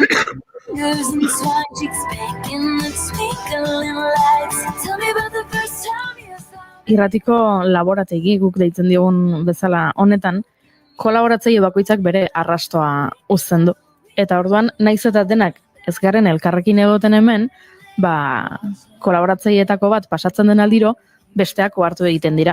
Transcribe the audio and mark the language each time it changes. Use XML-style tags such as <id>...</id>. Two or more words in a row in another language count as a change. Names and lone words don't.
<en>Goes and twine cheeks pink in the twinkling lights. Tell me about the first time you saw me.</en> <eu>Irratiko laborategi guk deitzen diogun bezala honetan, kolaboratzaile bakoitzak bere arrastoa uzten du. Eta orduan, naiz eta denak ez garen elkarrekin egoten hemen, ba, kolaboratzaileetako bat pasatzen den aldiro, besteak ohartu egiten dira.</eu>